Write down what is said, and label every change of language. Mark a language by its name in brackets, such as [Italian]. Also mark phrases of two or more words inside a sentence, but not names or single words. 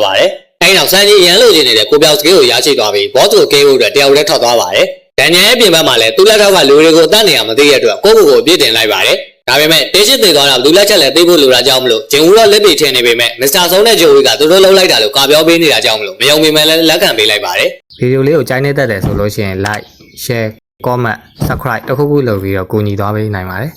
[Burmese] ပါတယ်။အဲဒီနောက်စမ်းကြီးရန်လို့ကျင်နေတဲ့ကိုပြောက်စကေးကိုရရှိသွားပြီးဘော့စ်ကိုကေးဖို့အတွက်တယောက်တည်းထွက်သွားပါတယ်။ဒန်ညန်ရဲ့ပြင်ပမှာလည်းသူ့လက်ထောက်ကလူတွေကိုတတ်နေရမသိတဲ့အတွက်ကိုယ့်ကိုယ်ကိုပြစ်တင်လိုက်ပါတယ်။ဒါပေမဲ့တေးရှိသိသွားတာလူလက်ချက်လည်းသိဖို့လိုတာကြောင့်မလို့ဂျင်ဝူတော့လက်ပြထင်နေပေမဲ့မစ္စတာဆုံနဲ့ဂျိုဝီကသူတို့လှုပ်လိုက်တာလို့ကာပြောပေးနေတာကြောင့်မလို့မယုံပေမဲ့လည်းလက်ခံပေးလိုက်ပါတယ်။ဗီဒီယိုလေးကိုကြိုက်နေတတ်တယ်ဆိုလို့ရှိရင် [English] like share comment subscribe [Burmese] တခုခုလုပ်ပြီးတော့ကူညီသွားပေးနိုင်ပါတယ်။